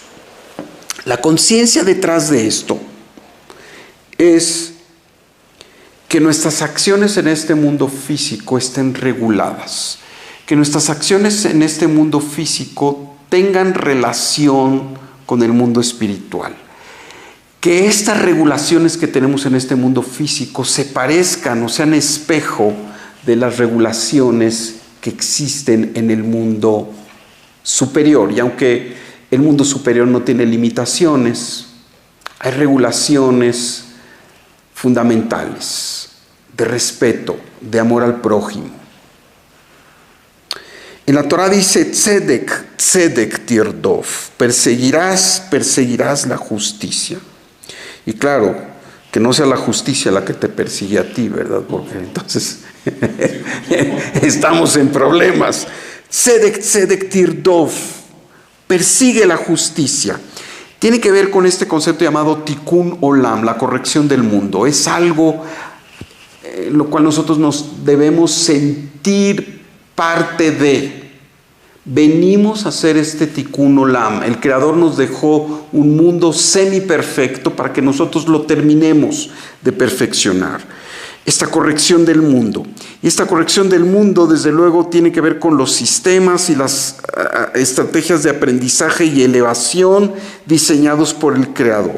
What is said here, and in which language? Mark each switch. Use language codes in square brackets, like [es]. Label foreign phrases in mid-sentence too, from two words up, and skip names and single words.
[es] La conciencia detrás de esto es que nuestras acciones en este mundo físico estén reguladas, que nuestras acciones en este mundo físico tengan relación con el mundo espiritual, que estas regulaciones que tenemos en este mundo físico se parezcan o sean espejo de las regulaciones que existen en el mundo superior. Y aunque el mundo superior no tiene limitaciones, hay regulaciones fundamentales de respeto, de amor al prójimo. En la Torah dice, [he] צדק, צדק תרדוף, [es] perseguirás la justicia. Y claro, que no sea la justicia la que te persigue a ti, ¿verdad? Porque entonces estamos en problemas. [he] צדק, צדק תרדוף, [es] persigue la justicia. Tiene que ver con este concepto llamado [he] תיקון עולם, [es] la corrección del mundo. Es algo lo cual nosotros nos debemos sentir parte de. Venimos a hacer este [he] תיקון עולם. [es] El Creador nos dejó un mundo semi-perfecto para que nosotros lo terminemos de perfeccionar. Esta corrección del mundo. Y esta corrección del mundo, desde luego, tiene que ver con los sistemas y las estrategias de aprendizaje y elevación diseñados por el Creador.